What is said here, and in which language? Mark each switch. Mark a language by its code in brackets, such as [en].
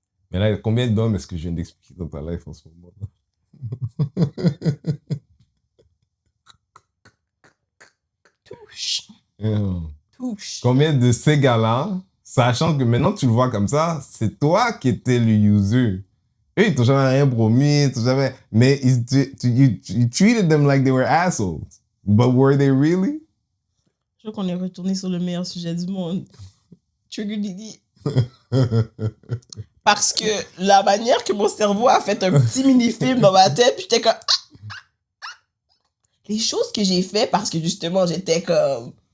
[fr] Mais là, combien d'hommes est-ce que je viens d'expliquer dans ta life en ce moment? Touche. Yeah. Touche. Combien de ces gars-là, sachant que maintenant tu le vois comme ça, c'est toi qui étais le user. Eux, ils t'ont jamais rien promis, jamais... Mais [en] you treated them like they were assholes. But were they really? [fr] Je crois qu'on est retourné sur le meilleur sujet du monde. Trigger Didi. Parce que la manière que mon cerveau a fait un petit mini-film dans ma tête, puis j'étais comme... Les choses que j'ai fait parce que justement, j'étais comme...